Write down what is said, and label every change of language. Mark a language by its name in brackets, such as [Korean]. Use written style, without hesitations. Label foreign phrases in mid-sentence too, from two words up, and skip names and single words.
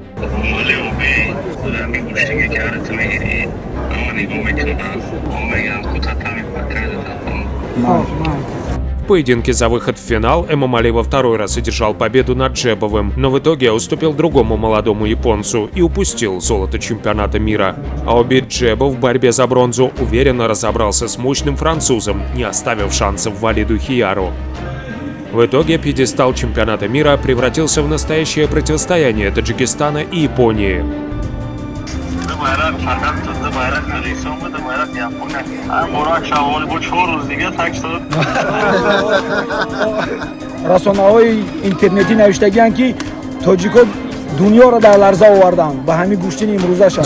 [Russian] В поединке за выход в финал Эмомали во второй раз одержал победу над Джебовым, но в итоге уступил другому молодому японцу и упустил золото чемпионата мира. А убит Джебов в борьбе за бронзу уверенно разобрался с мощным французом, не оставив шансов Валиду Хияру. В итоге пьедестал чемпионата мира превратился в настоящее противостояние Таджикистана и Японии. [Tajik] расонаҳои интернетӣ навиштагианд ки тоҷико дунёро дар ларза оварданд ба ҳамин гӯштини имрӯзашон.